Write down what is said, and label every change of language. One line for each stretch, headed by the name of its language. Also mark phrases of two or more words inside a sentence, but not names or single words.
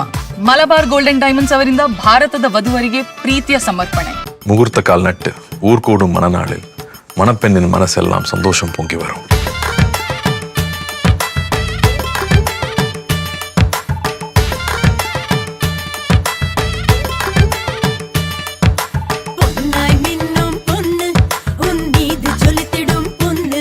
Kannada: ಮಲಬಾರ್ ಗೋಲ್ಡ್ ಅಂಡ್ ಡೈಮಂಡ್ಸ್ ಅವರಿಂದ ಭಾರತದ ವಧುವರಿಗೆ ಪ್ರೀತಿಯ ಸಮರ್ಪಣೆ.
Tamil: முகூர்த்த கால் நட்டு ஊர் கூடும் மனநாளில் மணப்பெண்ணின் மனசெல்லாம் சந்தோஷம் பொங்கி வரும். பொன்னாய் மின்னும் பொண்ணு உன் மீது ஜொலித்திடும் பொண்ணு